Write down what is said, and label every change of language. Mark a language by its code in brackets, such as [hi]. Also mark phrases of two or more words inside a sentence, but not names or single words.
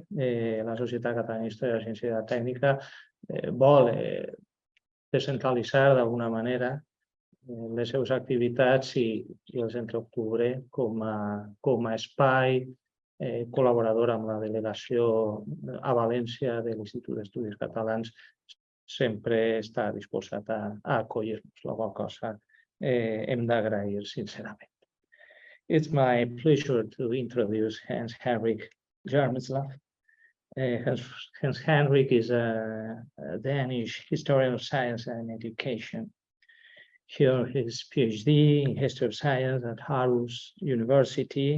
[ca] La Societat Catalana d'Història, de la Ciència i de la Tècnica vol descentralitzar d'alguna manera les seves activitats i el Centre Octubre com a espai col·laborador amb la delegació a València de l'Institut d'Estudis Catalans sempre està disposat a acollir-nos, la qual cosa hem d'agrair sincerament. [en] It's my pleasure to introduce Henrik Hjermitslev. Henrik is a Danish historian of science and education. He earned his PhD in history of science at Aarhus University.